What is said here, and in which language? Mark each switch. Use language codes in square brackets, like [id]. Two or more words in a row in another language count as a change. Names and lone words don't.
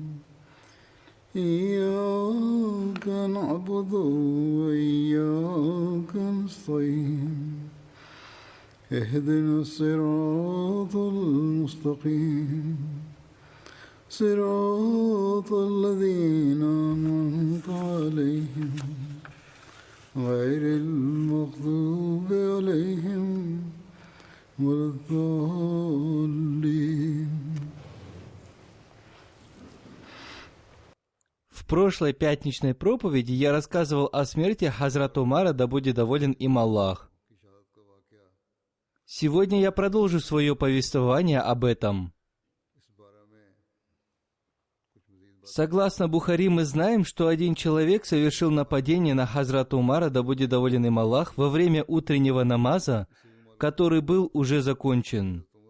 [ar] إياك نعبد وإياك نستعين اهدنا الصراط المستقيم صراط الذين أنعمت عليهم غير المغضوب عليهم ولا الضالين. [ru] В прошлой пятничной проповеди я рассказывал о смерти Хазрата Умара, да будет доволен им Аллах. Сегодня я продолжу свое повествование об этом. Согласно Бухари, мы знаем, что один человек совершил нападение на Хазрата Умара, да будет доволен им Аллах, во время утреннего намаза, который был уже закончен.